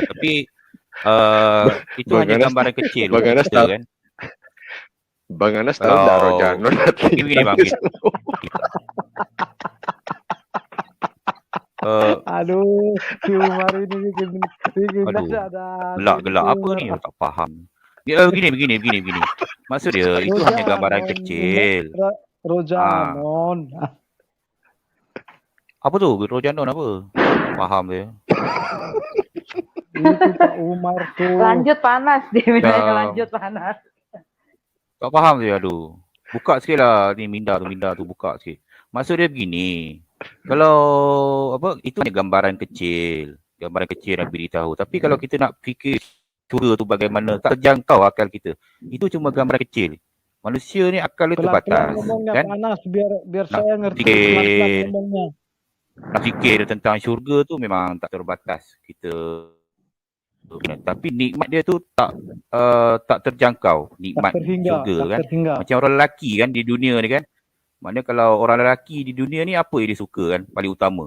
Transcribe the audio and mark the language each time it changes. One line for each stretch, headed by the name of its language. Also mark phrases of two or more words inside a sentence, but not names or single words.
Malay: Tapi itu Bang hanya Anas, gambaran kecil. Bang Anas tahu kan? Bang Anas tahu tak rojanon? Begini Bang. Aduh, si Umar ini bikin gelak apa ni? Tak faham. Begini. Maksud dia itu hanya gambaran kecil. Rojanon. Apa tu? Rojanon apa? Faham dia. Itu Pak Umar tuh. Lanjut panas dia lanjut panas. Tak faham dia, aduh. Buka sikit lah ni minda tu buka sikit. Maksud dia begini. Kalau apa itu hanya gambaran kecil yang beritahu. Tapi kalau kita nak fikir surga tu bagaimana, tak terjangkau akal kita. Itu cuma gambaran kecil. Manusia ni akal dia terbatas, kan?
Indonesian: Panas biar saya ngerti ngomongnya.
Malay: Nak fikir tentang syurga tu memang tak terbatas kita. Tapi nikmat dia tu tak terjangkau, nikmat syurga kan. Macam orang lelaki kan di dunia ni kan. Maknanya kalau orang lelaki di dunia ni apa yang dia suka kan paling utama?